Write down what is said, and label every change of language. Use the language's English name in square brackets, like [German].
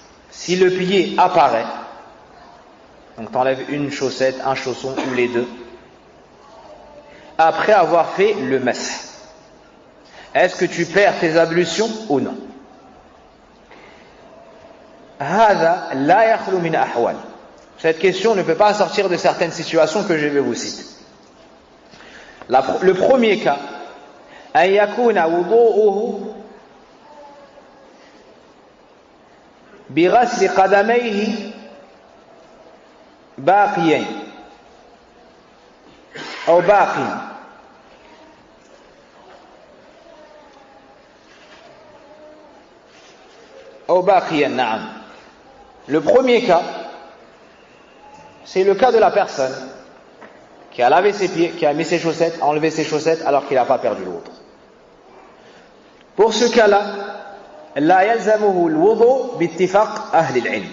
[French] Si le pied apparaît, donc tu enlèves une chaussette, un chausson ou les deux, après avoir fait le masih, est-ce que tu perds tes ablutions ou non? [Arabic] هذا لا يخلو من أحوال. [French] Cette question ne peut pas sortir de certaines situations que je vais vous citer. Le premier cas, [Arabic] أن يكون وضوءه بغسل قدميه باقيين أو باقي أو باقيا. نعم. [French] Le premier cas, c'est le cas de la personne qui a lavé ses pieds, qui a mis ses chaussettes, enlevé ses chaussettes alors qu'il n'a pas perdu le wudu. Pour ce cas-là, [Arabic] la yalzamuhu al-wudu bittifaq ahli al-ilm.